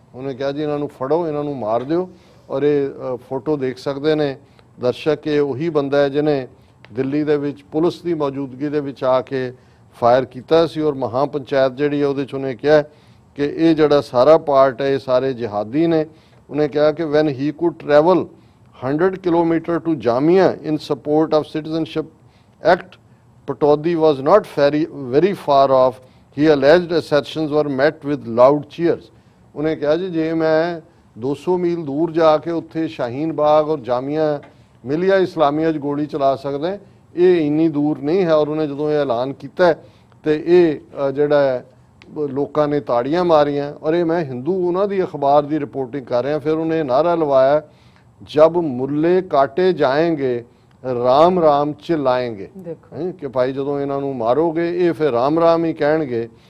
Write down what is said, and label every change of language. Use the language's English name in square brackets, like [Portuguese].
[Punjabi] ਉਹਨੇ ਕਿਹਾ ਜੀ ਇਹਨਾਂ ਨੂੰ ਫੜੋ, ਇਹਨਾਂ ਨੂੰ ਮਾਰ ਦਿਓ। ਔਰ ਇਹ ਫੋਟੋ ਦੇਖ ਸਕਦੇ ਨੇ ਦਰਸ਼ਕ, ਇਹ ਉਹੀ ਬੰਦਾ ਹੈ ਜਿਹਨੇ ਦਿੱਲੀ ਦੇ ਵਿੱਚ ਪੁਲਿਸ ਦੀ ਮੌਜੂਦਗੀ ਦੇ ਵਿੱਚ ਆ ਕੇ ਫਾਇਰ ਕੀਤਾ ਸੀ। ਔਰ ਮਹਾਪੰਚਾਇਤ ਜਿਹੜੀ ਹੈ ਉਹਦੇ 'ਚ ਉਹਨੇ ਕਿਹਾ ਕਿ ਇਹ ਜਿਹੜਾ ਸਾਰਾ ਪਾਰਟ ਹੈ ਇਹ ਸਾਰੇ ਜਿਹਾਦੀ ਨੇ। ਉਹਨੇ ਕਿਹਾ ਕਿ [English] when he could travel 100 kilometer to Jamia in support of Citizenship Act, Pataudi was not very far off. He alleged assertions were met with loud cheers. [Punjabi] ਉਹਨੇ ਕਿਹਾ ਜੀ ਜੇ ਮੈਂ 200 ਮੀਲ ਦੂਰ ਜਾ ਕੇ ਉੱਥੇ ਸ਼ਾਹੀਨ ਬਾਗ ਔਰ ਜਾਮੀਆ ਮਿਲੀਆ ਇਸਲਾਮੀਆ 'ਚ ਗੋਲੀ ਚਲਾ ਸਕਦਾ, ਇਹ ਇੰਨੀ ਦੂਰ ਨਹੀਂ ਹੈ। ਔਰ ਉਹਨੇ ਜਦੋਂ ਇਹ ਐਲਾਨ ਕੀਤਾ ਤੇ ਇਹ ਜਿਹੜਾ ਲੋਕਾਂ ਨੇ ਤਾੜੀਆਂ ਮਾਰੀਆਂ। ਔਰ ਇਹ ਮੈਂ ਹਿੰਦੂ ਉਹਨਾਂ ਦੀ ਅਖਬਾਰ ਦੀ ਰਿਪੋਰਟਿੰਗ ਕਰ ਰਿਹਾ। ਫਿਰ ਉਹਨੇ ਨਾਰਾ ਲਵਾਇਆ, [Hindi] ਜਬ ਮੁੱਲੇ ਕਾਟੇ ਜਾਏਂਗੇ ਰਾਮ ਰਾਮ ਚਿਲਾਏਂਗੇ, [Punjabi] ਕਿ ਭਾਈ ਜਦੋਂ ਇਹਨਾਂ ਨੂੰ ਮਾਰੋਗੇ ਇਹ ਫਿਰ ਰਾਮ ਰਾਮ ਹੀ ਕਹਿਣਗੇ।